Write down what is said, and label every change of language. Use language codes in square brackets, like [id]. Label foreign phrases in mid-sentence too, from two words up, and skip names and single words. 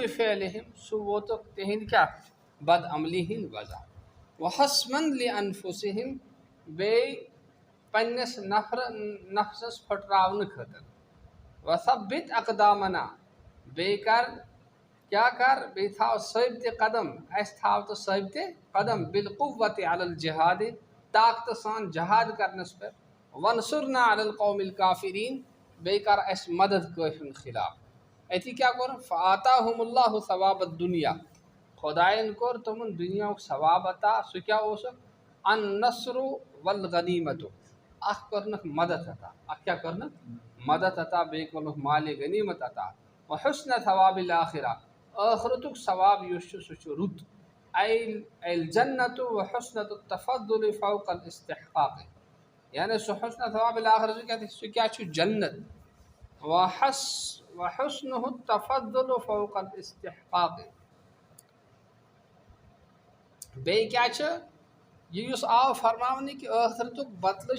[ks] فعلہم سُہ ووتُکھ تِہنٛدِ کیاہ بد عملی ہٕنٛدۍ وجہ [ar] وحسما لانفسہم [ks] بیٚیہِ پننس نفسس پھٕٹراونہٕ خٲطرٕ [ar] وثبت اقدامنا [ks] بیٚیہِ کر کیا کر بیٚیہِ تھاو ثٲبتہِ قدم اَسہِ تھاو تہٕ ثٲبتہِ قدم [ar] بالقوة علی الجہاد [ks] طاقتہٕ سان جہاد کرنس پٮ۪ٹھ [ar] وانصرنا علی القوم الکافرین [ks] بیٚیہِ کر اَسہِ مدد کٲفرن خلاف أتی کیٛاہ کوٚر [ar] فآتاہم اللہ ثواب الدنیا [ks] خۄدایَن کوٚر تِمن دُنیاہُک ثواب عطا سُہ کیٛاہ اوسُکھ [ar] النصر والغنیمت [ks] اکھ کوٚرنکھ مدد عطا اکھ کیٛاہ کوٚرنکھ مدد عطا بیٚیہِ کوٚرنکھ مالِ غنیمت عطا [ar] وحسن ثواب الآخرہ [ks] ٲخرتُک ثواب یُس چھُ سُہ چھُ رُت [ar] الجنت وحسنۃ التفضل فوق الاستحقاق [ks] یعنی سُہ [ar] حسن ثواب الآخرہ [ks] سُہ کیٛاہ چھُ جنت [ar] وحسنہ التفضل فوق الاستحقاق [ks] بیٚیہِ کیٛاہ چھُ یہِ یُس آو فرماونہٕ کہِ ٲخرتُک بدلہٕ